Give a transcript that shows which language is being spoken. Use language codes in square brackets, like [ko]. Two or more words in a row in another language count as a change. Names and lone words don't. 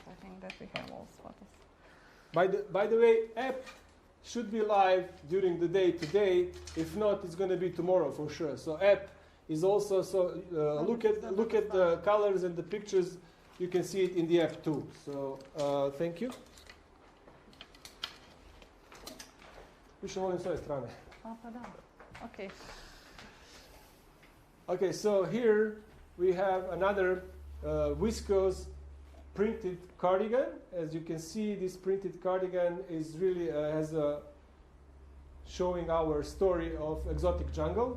[en] I think that we have all photos. By the way, app should be live during the day today. If not, it's going to be tomorrow for sure. So app is also, look at the colors and the pictures. You can see it in the app too. So thank you. [hr] Više volim s ove strane. [en] Okay. Okay, so here we have another viscose printed cardigan. As you can see, this printed cardigan is really showing our story of exotic jungle.